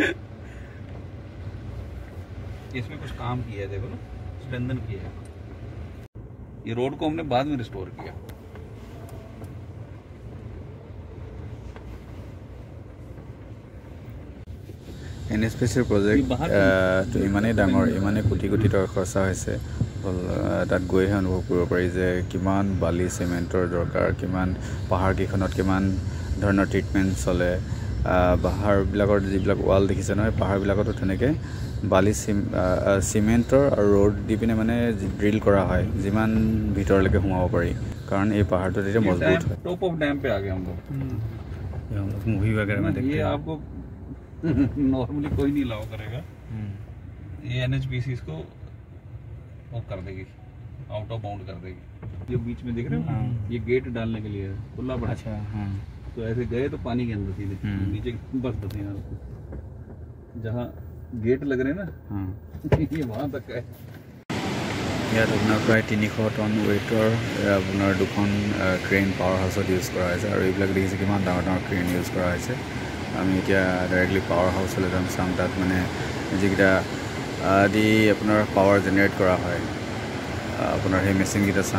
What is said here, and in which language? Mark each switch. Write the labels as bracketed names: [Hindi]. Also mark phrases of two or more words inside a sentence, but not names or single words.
[Hindi] इसमें कुछ काम किया है, देखो ना, स्ट्रेंथन किया है। ये रोड को हमने बाद में रिस्टोर किया। [Assamese] NSPCL প্ৰজেক্ট তো ইমানেই ডাঙৰ, ইমানেই কোটি কোটি টকা খৰচা হৈছে। তাত গৈহে অনুভৱ কৰিব পাৰি যে কিমান বালি চিমেণ্টৰ দৰকাৰ, কিমান পাহাৰকেইখনত কিমান ধৰণৰ ট্ৰিটমেণ্ট চলে। পাহাৰবিলাকৰ যিবিলাক ৱাল দেখিছে নহয়, পাহাৰবিলাকতো তেনেকৈ বালি চিমেণ্টৰ আৰু ৰ'ড দি পিনে মানে ড্ৰিল কৰা হয় যিমান ভিতৰলৈকে সোমাব পাৰি, কাৰণ এই পাহাৰটো তেতিয়া মজবুত হয়। [English] top of dam [Hindi] पे आ गए हम लोग। मूवी वगैरह में देखते ये हैं। आपको नॉर्मली कोई नहीं अलाउ करेगा। ये NHPC इसको वो कर देगी, [English] out of bound [Hindi] कर देगी। जो बीच में देख रहे हो ये गेट डालने के लिए खुला पड़ा। अच्छा, हाँ। तो ऐसे गए तो पानी के अंदर सीधे नीचे बस यहाँ जहाँ गेट लग रहे हैं ना, हाँ। ये वहाँ तक है। [Assamese] ইয়াত আপোনাৰ প্ৰায় 300 টন ৱেইটৰ আপোনাৰ দুখন ক্ৰেইন পাৱাৰ হাউচত ইউজ কৰা হৈছে। আৰু এইবিলাক দেখিছে কিমান ডাঙৰ ডাঙৰ ক্ৰেইন ইউজ কৰা হৈছে। আমি এতিয়া ডাইৰেক্টলি পাৱাৰ হাউচলৈ যাম, চাম তাত মানে যিকেইটা দি আপোনাৰ [English] power generate [Assamese] কৰা হয়, আপোনাৰ সেই মেচিনকেইটা চাম।